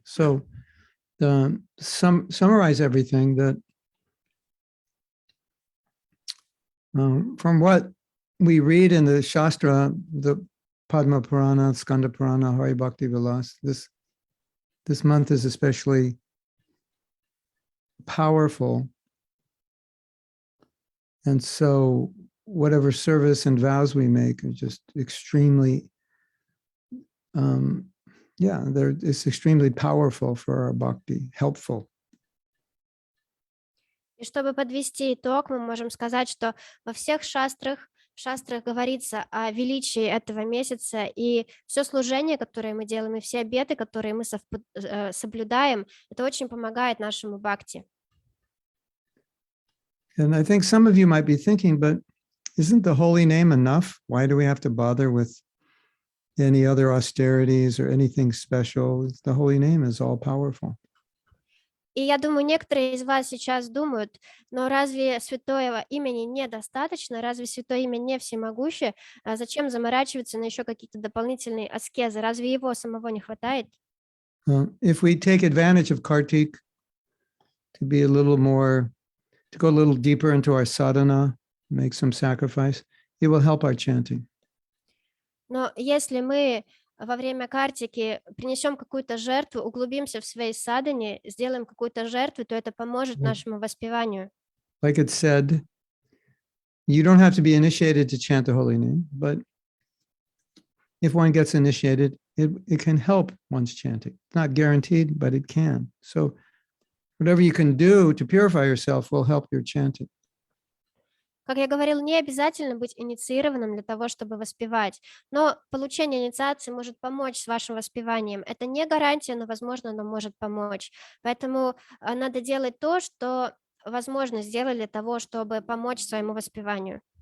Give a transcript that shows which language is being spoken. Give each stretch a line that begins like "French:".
English: So summarize everything that from what we read in the Shastra, the Padma Purana, Skanda Purana, Hari Bhakti Vilas, this month is especially powerful. And so whatever service and vows we make are just extremely it's extremely powerful for our bhakti, helpful.
Russian: И чтобы подвести итог, мы можем сказать, что во всех в шастрах говорится о величии этого месяца, и все служение, которое мы делаем, и все обеты, которые мы соблюдаем, это очень помогает нашему бхакти.
English: And I think some of you might be thinking, but isn't the holy name enough? Why do we have to bother with any other austerities or anything special? The holy name is all powerful.
Russian: И я думаю, некоторые из вас сейчас думают, но разве святого имени недостаточно? Разве святое имя не всемогущее? А зачем заморачиваться на еще какие-то дополнительные аскезы? Разве его самого не хватает?
English: If we take advantage of Kartik to be a little more, to go a little deeper into our sadhana, make some sacrifice, it will help our chanting.
Russian: Но если мы во время картики принесем какую-то жертву, углубимся в своей садхане, сделаем какую-то жертву, то это поможет нашему воспеванию.
English: Like it said, you don't have to be initiated to chant the holy name, but if one gets initiated, it can help one's chanting. It's not guaranteed, but it can. So whatever you can do to purify yourself will help your chanting.
Russian: Как я говорила, не обязательно быть инициированным для того, чтобы воспевать, но получение инициации может помочь с вашим воспеванием. Это не гарантия, но, возможно, оно может помочь. Поэтому надо делать то, что возможно сделать для того, чтобы помочь своему воспеванию.